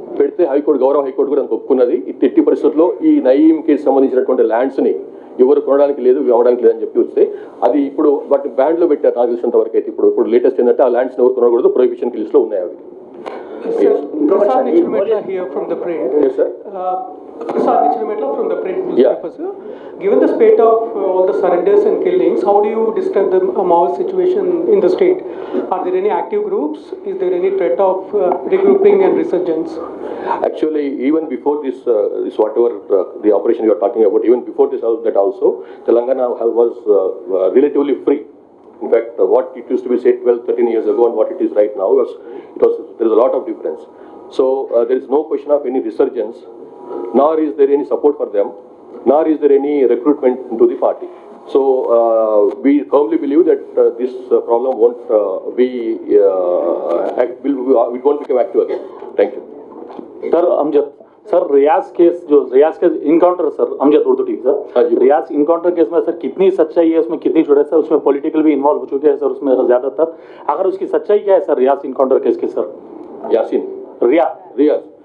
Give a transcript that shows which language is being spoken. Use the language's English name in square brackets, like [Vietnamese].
[Telugu] పెడితే గౌరవ హైకోర్టు కూడా దానికి ఒప్పుకున్నది. ఎట్టి పరిస్థితుల్లో ఈ నయీం కేసు సంబంధించినటువంటి ల్యాండ్స్ని ఎవరు కొనడానికి లేదు, అమ్మడానికి లేదని చెప్పి వస్తే అది ఇప్పుడు వాటిని బ్యాన్లో పెట్టారు నాకు తెలిసినంత వరకు అయితే. ఇప్పుడు లేటెస్ట్ ఏంటంటే ఆ ల్యాండ్స్ని ఎవరు కొనకూడదు, ప్రొహిబిషన్ లిస్ట్లో ఉన్నాయి అవి. [English] Prasad Nichurmetla here from the Print. Yes, sir. Prasad Nichurmetla from the Print newspaper, sir. Given the spate of all the surrenders and killings, how do you describe the Maoist situation in the state? Are there any active groups? Is there any threat of regrouping and resurgence? Actually, even before this whatever the operation you are talking about, even before this that also, Telangana was relatively free. In fact, what it used to be said 12-13 years ago and what it is right now, there is a lot of difference. So there is no question of any resurgence nor is there any support for them, nor is there any recruitment into the party. So we firmly believe that this problem won't it won't become active again. Thank you. [Hindi] Sir Amjad sir रियाज के encounter sir Amjad Urdu TV हाँ जी। Sir रियाज encounter case में sir कितनी सच्चाई है उसमें कितनी जुड़े sir उसमें पॉलिटिकल भी इन्वॉल्व हो चुके हैं सर उसमें ज्यादातर अगर उसकी सच्चाई क्या है सर रियाज इनकाउंटर केस की सर यासीन रियाज